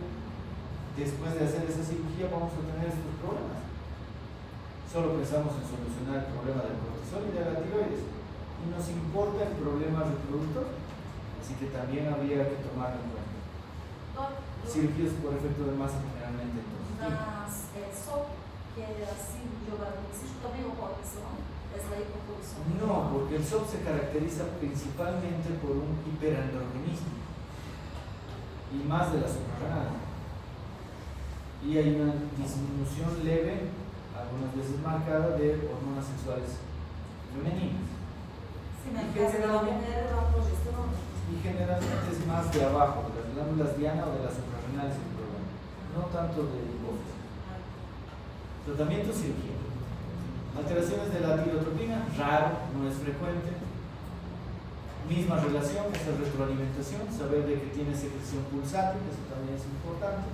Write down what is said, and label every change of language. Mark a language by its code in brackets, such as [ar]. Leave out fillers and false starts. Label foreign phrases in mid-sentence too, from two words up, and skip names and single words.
[es] Después de hacer esa cirugía vamos a tener estos problemas. Solo pensamos en solucionar el problema del cortisol y de la tiroides. Y nos importa el problema reproductor. Así que también habría que tomarlo en cuenta. Cirugías por efecto de masa generalmente entonces. [pt] Nas SOP, que é a síndrome de ovário policístico, também ocorre isso, não? Essa daí por produção. [es] No, porque el SOP se caracteriza principalmente por un hiperandrogenismo y más de la suprarrenal. Y hay una disminución leve, algunas veces marcada, de hormonas sexuales femeninas. [pt] Sim, mas no caso da mulher, a progesterona. [es] Y generalmente es más de abajo, de las glándulas diana o de las suprarrenales el problema, no tanto de hipófisis. Tratamiento cirugía. Alteraciones de la tirotropina, raro, no es frecuente. Misma relación, esa retroalimentación, saber de que tiene secreción pulsátil, eso también es importante.